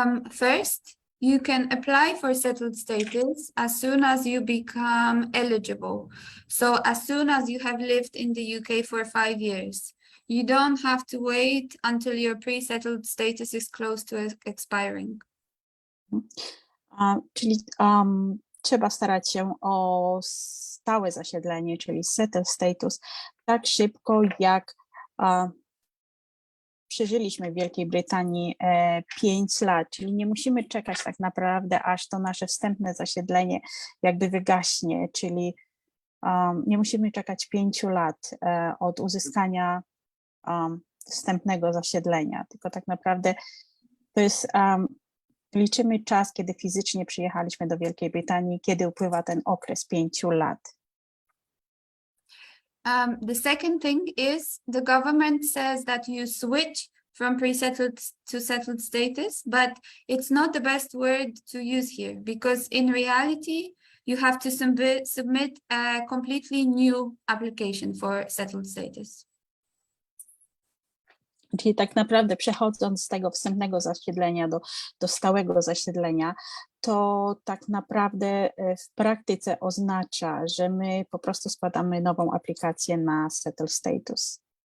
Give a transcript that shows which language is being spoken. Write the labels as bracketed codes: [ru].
[en] First, you can apply for settled status as soon as you become eligible. So as soon as you have lived in the UK for 5 years. You don't have to wait until your pre-settled status is close to expiring. [pl] Czyli trzeba starać się o stałe zasiedlenie, czyli settled status, tak szybko jak przeżyliśmy w Wielkiej Brytanii 5 lat, czyli nie musimy czekać tak naprawdę, aż to nasze wstępne zasiedlenie jakby wygaśnie, czyli nie musimy czekać 5 lat od uzyskania wstępnego zasiedlenia, tylko tak naprawdę to jest, liczymy czas, kiedy fizycznie przyjechaliśmy do Wielkiej Brytanii, kiedy upływa ten okres 5 lat. [en] The second thing is the government says that you switch from pre-settled to settled status, but it's not the best word to use here because in reality, you have to submit a completely new application for settled status. [pl] Czyli tak naprawdę przechodząc z tego wstępnego zasiedlenia do stałego zasiedlenia, to tak naprawdę w praktyce oznacza, że my po prostu składamy nową aplikację na settled status.